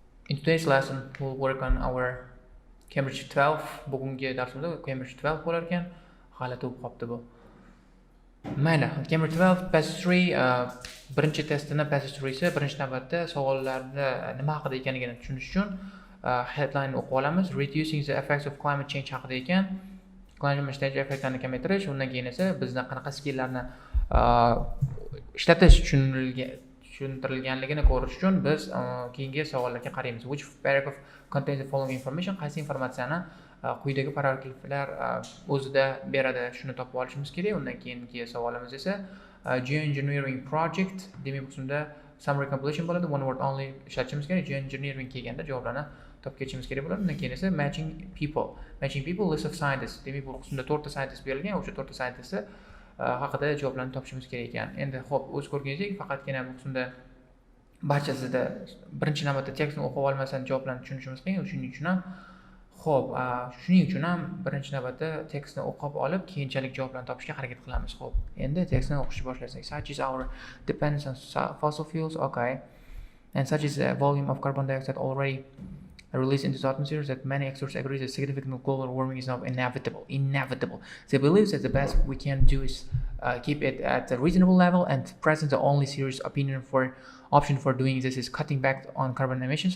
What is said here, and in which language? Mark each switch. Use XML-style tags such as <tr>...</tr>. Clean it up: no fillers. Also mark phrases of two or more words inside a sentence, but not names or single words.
<en>In today's lesson, we'll work on our Cambridge 12.</en> <uz>Bugungi darsimizda Cambridge 12 bo'lar ekan. G'alati bo'lib qopti bu. Mayli, Cambridge 12 passage 3 birinchi testini passage 3si birinchi navbatda savollarda nima haqida ekanligini tushunish uchun headline o'qib olamiz.</uz> <en>Reducing the effects of climate change</en> <uz>haqida ekan.</uz> <en>Climate change</en> <uz>effektlarini kamaytirish, undan keyin esa bizda qanaqa skilllarni ishlatish tushuntirilganligini ko'rish uchun biz keyingi savollarga qaraymiz. Which paragraph contains the following information? Qaysi informatsiyani quyidagi paragraflar o'zida beradi, shuni topib olishimiz kerak. Undan keyingi savolimiz esa</uz> <en>geoengineering project,</en> <uz>demak bu qismda</uz> <en>summary completion</en> <uz>bo'ladi.</uz> <en>One word only</en> <uz>ishlatishimiz kerak. Geoengineering kelganda javoblarni topib ketishimiz kerak bo'ladi. Undan keyin esa</uz> <en>matching people list of scientists.</en> <uz>Demak bu qismda 4 ta scientist berilgan. O'sha 4 ta scientist haqida javoblarni topishimiz kerak ekan. Endi xo'p, o'z ko'rganingizdek, faqatgina bu qismda barchasida birinchi navbatda tekstni o'qib olmasdan javoblarni tushunishimiz qiyin. Shuning uchun ham birinchi navbatda tekstni o'qib olib, keyinchalik javoblarni topishga harakat qilamiz. Xo'p, endi tekstni o'qishni boshlasak.</uz> <en>Such is our dependence on fossil fuels, okay. And such is the volume of carbon dioxide already released into the atmosphere that many experts agree that significant global warming is now inevitable. They believe that the best we can do is keep it at a reasonable level, and present the only serious option for doing this is cutting back on carbon emissions.</en>